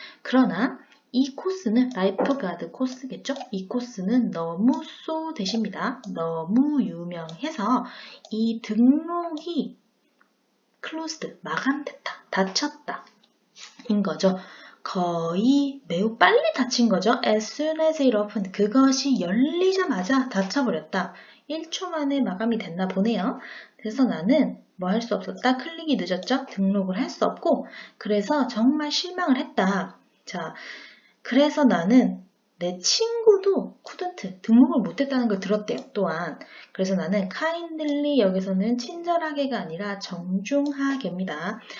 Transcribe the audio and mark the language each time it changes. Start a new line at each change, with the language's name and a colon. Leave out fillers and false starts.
Korean: 그러나 이 코스는 라이프가드 코스겠죠? 이 코스는 너무 대십니다. 너무 유명해서 이 등록이 closed, 마감됐다, 닫혔다 인 거죠. 거의 매우 빨리 닫힌 거죠.
English: As soon as it opened,
Korean: 그것이 열리자마자 닫혀버렸다. 1초 만에 마감이 됐나 보네요. 그래서 나는 뭐 할 수 없었다. 클릭이 늦었죠. 등록을 할 수 없고 그래서 정말 실망을 했다. 자, 그래서 나는 내 친구도 couldn't 등록을 못했다는 걸 들었대요. 또한 그래서 나는 kindly 여기서는 친절하게가 아니라 정중하게입니다.